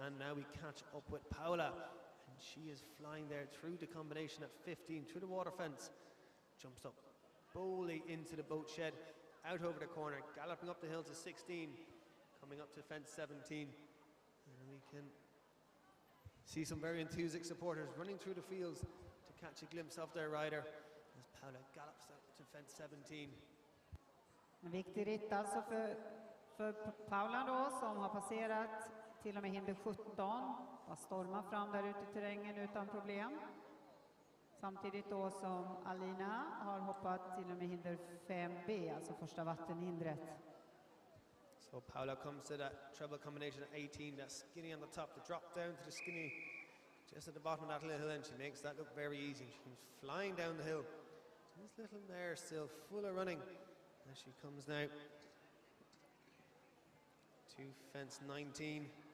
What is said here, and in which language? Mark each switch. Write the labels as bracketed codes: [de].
[en] And now we catch up with Paula, and she is flying there through the combination at 15, through the water fence, jumps up boldly into the boat shed, out over the corner, galloping up the hill to 16, coming up to fence 17, and we can see some very enthusiastic supporters running through the fields to catch a glimpse of their rider as Paula gallops up to fence 17. [sv] En viktig ritt alltså för Paula då, som har passerat till och med hinder 17. Har stormat fram där ute i terrängen utan problem. Samtidigt då som Alina har hoppat till och med hinder 5B, alltså första vattenhindret. [en] So Paula comes to that treble combination at 18, that skinny on the top, the drop down to the skinny just at the bottom of that little hill, and she makes that look very easy. She comes flying down the hill. This little mare still full of running as she comes now to fence 19.